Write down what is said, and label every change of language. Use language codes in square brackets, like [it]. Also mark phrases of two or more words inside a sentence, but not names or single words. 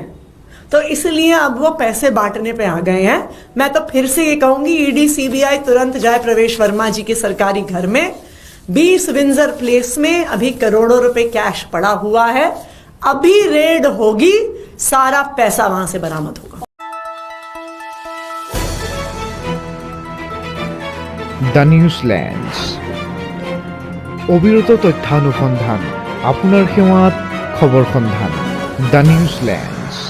[hi] तो इसलिए अब वो पैसे बांटने पे आ गए हैं। मैं तो फिर से ये कहूंगी, ईडी सीबीआई तुरंत जाए प्रवेश वर्मा जी के सरकारी घर में। 20 विंजर प्लेस में अभी करोड़ों रुपए कैश पड़ा हुआ है। अभी रेड होगी, सारा पैसा वहां से बरामद होगा। [as] দ্য নিউজল্যান্ড অবিরত তথ্যানুসন্ধান, আপোনাৰ সেৱাত খবৰ সন্ধান। দ্য নিউজল্যান্ড।